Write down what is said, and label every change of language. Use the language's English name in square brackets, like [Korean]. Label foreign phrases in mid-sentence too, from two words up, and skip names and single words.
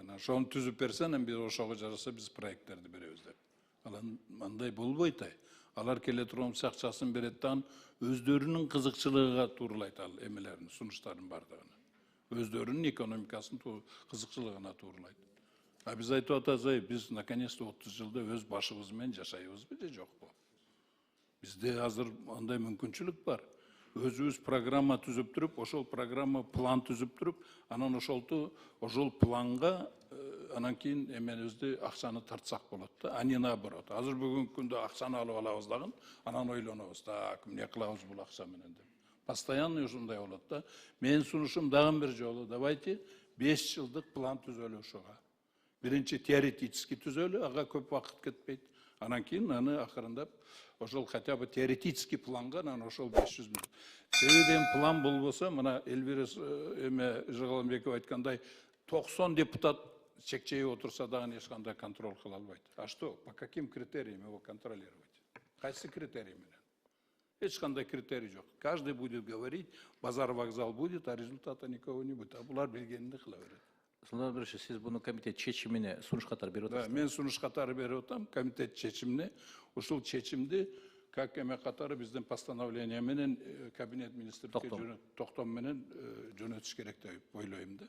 [Kyrgyz] Анан ошону түзүп берсе, анан биз ошого жараса биз проекттерди беребиз деп. Анан мындай болбойт. Алар келе турган акчасын берет да, өздөрүнүн кызыкчылыгына тууралайт ал эмелерин, сунуштардын бардыгын. Өздөрүнүн экономикасынын кызыкчылыгына тууралайт. А биз айтып атабыз, биз наконец-то 30 жылда өз башыбыз менен жашайбызбы же жокпу? Бизде азыр андай мүмкүнчүлүк бар. Өзүбүз программа түзүп туруп, ошол программа план түзүп туруп, анан ошол планга анан кийин эменибизди акчаны тартсак болот да, [Russian] а не наоборот. [Kyrgyz] Азыр бүгүнкү күндө акчаны алып алабыз дагы, анан ойлонобуз, так, эмне кылабыз бул акча менен деп. Постоянно ушундай болот да. Менин сунушум дагы бир жолу, давайте 5 жылдык план түзөлү ошого. Биринчи теоретически түзөлү, ага көп убакыт кетпейт. Анан кийин аны акырындап ошол [Russian] хотя бы теоретический [Kyrgyz] планга анан ошол 500 миллион. Себебен план болбосо, мына Элвира Жыгаламбекова айткандай, 90 депутат чекчейип отурса дагы эч кандай контроль кыла албайт. [Russian] А что? По каким критериям его контролировать? [Kyrgyz] Кайсы критерий менен? Эч кандай критерий жок. [Russian] Каждый будет говорить, базар вокзал будет, а результата никого не будет. [Kyrgyz] А булар билгенин кыла берет. Султан Абдрашевич, сиз буну комитет чечимине сунуш катары берип атасызбы? Да, мен сунуш катары берип атам, комитет чечимине. Ушул чечимди как эме катары биздин постановление менен кабинет министрликке токтом менен жөнөтүш керек деп ойлойм да.